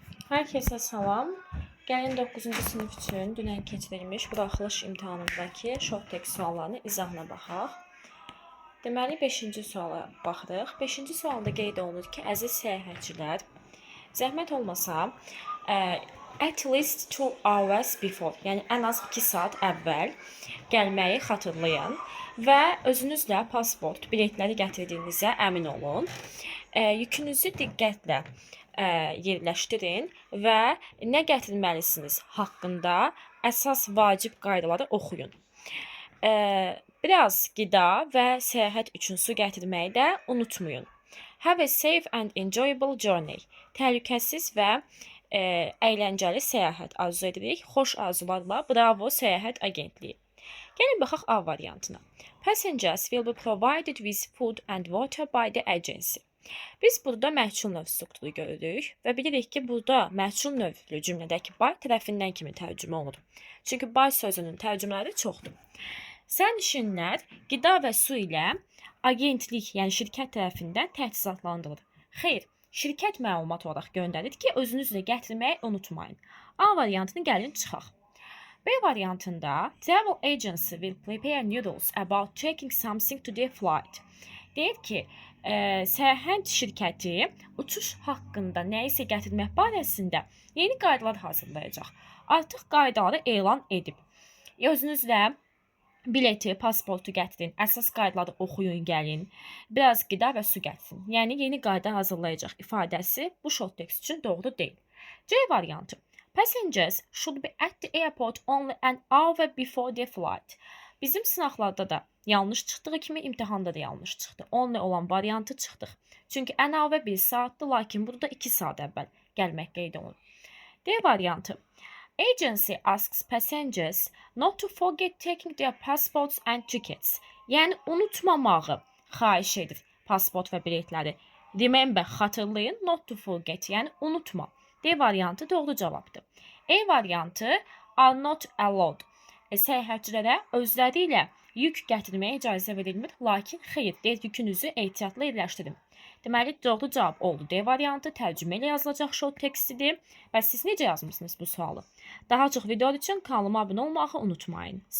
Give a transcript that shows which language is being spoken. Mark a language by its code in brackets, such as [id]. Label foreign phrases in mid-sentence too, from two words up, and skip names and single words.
[az] Herkese salam. Gəlin 9-cu sinif üçün dünən keçirilmiş buraxılış imtahanındakı [en] short text [az] suallarını izahına baxaq. Deməli 5-ci suala baxırıq. 5-ci sualda qeyd olunur ki, əziz səyahətçilər, zəhmət olmasa [en] at least 2 hours before, [az] yəni ən az 2 saat əvvəl gəlməyi xatırlayın və özünüzlə pasport, biletləri gətirdiyinizə əmin olun. Yükünüzü diqqətlə yerləşdirin və nə gətirməlisiniz haqqında əsas vacib qaydaları oxuyun. Biraz qida və səyahət üçün su gətirməyi də unutmayın. [en] Have a safe and enjoyable journey. [az] Təhlükəsiz və əyləncəli səyahət arzu edirik. Xoş arzularla, bravo səyahət agentliyi. Gəlin baxaq A variantına. [en] Passengers will be provided with food and water by the agency. [az] Biz burada məhsul növ strukturu görürük və bilirik ki, burada məhsul növlü cümlədəki by tərəfindən kimi tərcümə olunur. Çünki by sözünün tərcümələri çoxdur. Sərnişinlər qida və su ilə agentlik, yəni şirkət tərəfindən təchizatlandırılır. Xeyr, şirkət məlumat olaraq göndərir ki, özünüzlə gətirməyi unutmayın. A variantını gəlin çıxaq. B variantında [en] travel agency will prepare noodles about taking something to their flight. [az] Deyir ki, səyahət şirkəti uçuş haqqında nəyisə gətirmək barəsində yeni qaydalar hazırlayacaq. Artıq qaydaları elan edib. Özünüzlə bileti, pasportu gətirin, əsas qaydaları oxuyun, gəlin. Biraz qida və su gətirin. Yəni yeni qayda hazırlayacaq ifadəsi bu [en] short text [az] üçün doğru deyil. C variantı. [en] Passengers should be at the airport only an hour before their flight. [az] Bizim sınaqlarda da yanlış çıxdığı kimi imtahanda da yanlış çıxdı. Only olan variantı çıxdıq. Çünki ən avə 1 saatdır, lakin burada 2 saat əvvəl gəlmək qeyd olunur. D variantı. [en] Agency asks passengers not to forget taking their passports and tickets. [az] Yəni unutmamağı xahiş edir pasport və biletləri. [en] Remember, xatırlayın, not to forget, [az] yəni unutma. D variantı doğru cavabdır. E variantı [en] are not allowed. [az] Səyahətçilərə özləri ilə yük gətirməyə icazə verilmir, lakin xeyr, deyir yükünüzü ehtiyatla yerləşdirin. Deməli, doğru cavab oldu. D variantı tərcümə ilə yazılacaq [en] short textidir. [az] Və siz necə yazmışsınız bu sualı? Daha çox video üçün kanalıma abunə olmağı unutmayın.